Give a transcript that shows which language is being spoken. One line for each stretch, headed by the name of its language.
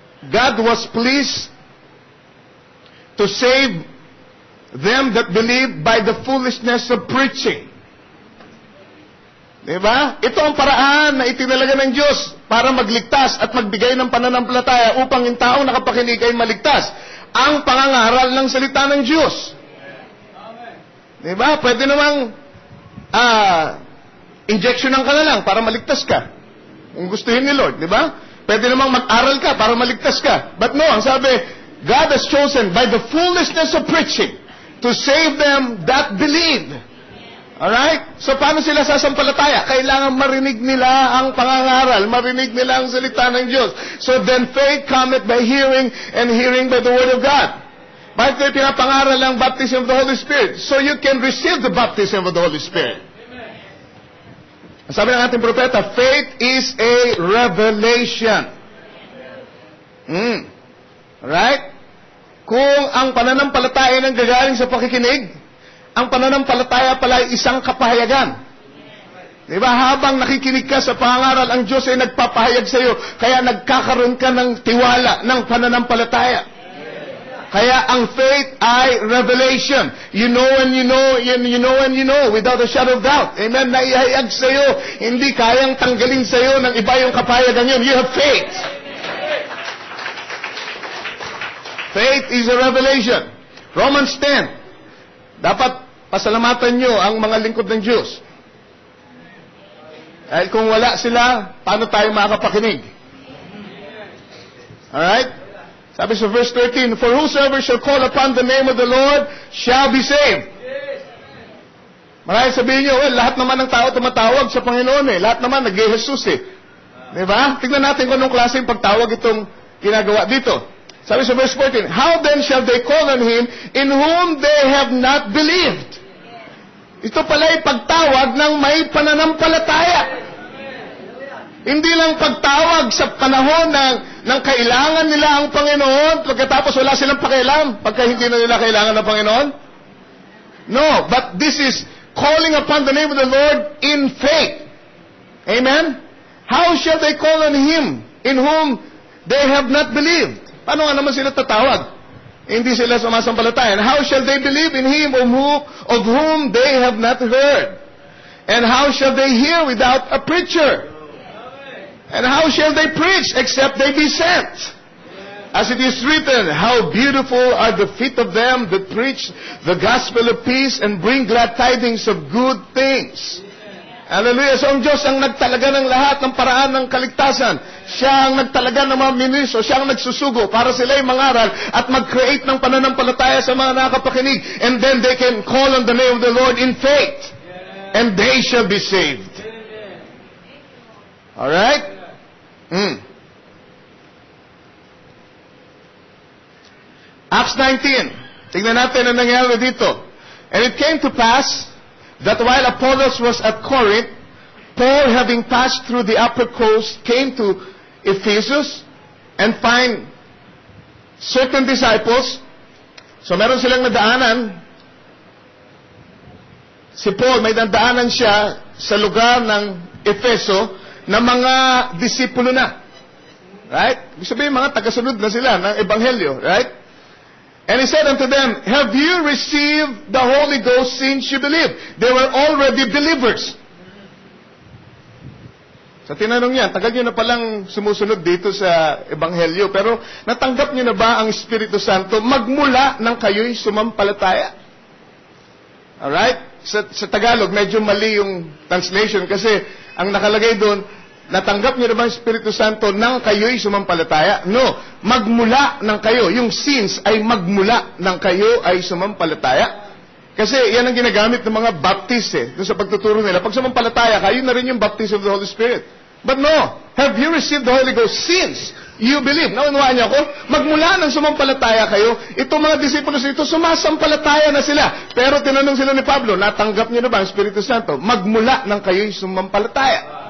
English: God was pleased to save them that believe by the foolishness of preaching.
Filipino: Diba? Ito ang paraan na itinalaga ng Diyos para magligtas at magbigay ng pananampalataya upang yung taong nakapakinig ay maligtas. Ang pangangaral ng salita ng Diyos. Diba? Pwede namang injectionan ka na lang para maligtas ka. Kung gustuhin ni Lord, diba? Pwede namang mag-aral ka para maligtas ka.
English: But no,
Filipino: ang sabi,
English: God has chosen by the foolishness of preaching to save them that believe.
Filipino: Alright? So, paano sila sasampalataya? Kailangan marinig nila ang pangangaral, marinig nila ang salita ng Diyos.
English: So, then faith cometh by hearing, and hearing by the Word of God.
Filipino: Bakit kayo pinapangaral ang
English: baptism of the Holy Spirit? So you can receive the baptism of the Holy Spirit.
Filipino: Sabi ng ating propeta,
English: faith is a revelation. Right?
Filipino: Kung ang pananampalataya ng gagaling sa pakikinig, ang pananampalataya pala ay isang kapahayagan. Diba? Habang nakikinig ka sa pangangaral, ang Diyos ay nagpapahayag sa iyo, kaya nagkakaroon ka ng tiwala ng pananampalataya. Kaya ang faith ay revelation.
English: You know and you know, you know and you know, without a shadow of doubt. Amen?
Filipino: Naihayag sa iyo, hindi kayang tanggalin sa iyo ng iba yung kapayagan yun.
English: You have faith. Faith is a revelation.
Filipino: Romans 10. Dapat pasalamatan nyo ang mga lingkod ng Diyos. Dahil kung wala sila, paano tayo makakapakinig?
English: Alright?
Filipino: Sabi sa
English: verse 13, "For whosoever shall call upon the name of the Lord shall be saved."
Filipino: Marahil sabihin nyo, well, lahat naman ng tao tumatawag sa Panginoon eh. Lahat naman nag-Jesus eh. Diba? Tignan natin kung anong klaseng pagtawag itong ginagawa dito. Sabi sa
English: verse 14, "How then shall they call on Him in whom they have not believed?"
Filipino: Ito pala'y pagtawag ng may pananampalataya. Hindi lang pagtawag sa panahon ng kailangan nila ang Panginoon, pagkatapos wala silang pakialam pagka hindi na nila kailangan ng Panginoon.
English: No, but this is calling upon the name of the Lord in faith. Amen? How shall they call on Him in whom they have not believed?
Filipino: Paano nga naman sila tatawag? Hindi sila sumasampalataya.
English: And how shall they believe in Him of whom they have not heard? And how shall they hear without a preacher? And how shall they preach except they be sent? As it is written, "How beautiful are the feet of them that preach the gospel of peace and bring glad tidings of good things." Hallelujah.
Filipino: So ang Diyos ang nagtalaga ng lahat ng paraan ng kaligtasan. Siya ang nagtalaga ng mga ministro. Siya ang nagsusugo para sila'y mangaral at mag-create ng pananampalataya sa mga nakapakinig.
English: And then they can call on the name of the Lord in faith. And they shall be saved. Alright? Acts 19.
Filipino: Tingnan natin ang nangyari dito. "And it came to pass that while Apollos was at Corinth, Paul, having passed through the upper coast, came to Ephesus and find certain disciples." So meron silang nadaanan. Si Paul, may nadaanan siya sa lugar ng Efeso na mga disipulo na. Right? Ibig sabihin, mga tagasunod na sila ng Ebanghelyo.
English: Right? "And he said unto them, Have you received the Holy Ghost since you believe?" They were already believers.
Filipino: Sa tinanong niya, tagal nyo na palang sumusunod dito sa Ebanghelyo, pero natanggap nyo na ba ang Espiritu Santo magmula nang kayo'y sumampalataya? Alright? Sa Tagalog, medyo mali yung translation kasi ang nakalagay doon, natanggap niyo na ba ang Espiritu Santo nang kayo'y sumampalataya? No. Magmula ng kayo. Yung since ay magmula ng kayo ay sumampalataya. Kasi yan ang ginagamit ng mga Baptist doon sa pagtuturo nila. Pag sumampalataya ka, yun na rin yung baptism of the Holy Spirit.
English: But no. Have you received the Holy Ghost since you believe?
Filipino: Naunawaan niyo ako? Magmula ng sumampalataya kayo, itong mga disipulos ito, sumasampalataya na sila. Pero tinanong sila ni Pablo, natanggap niyo na ba ang Espiritu Santo? Magmula ng kayo'y sumampalataya.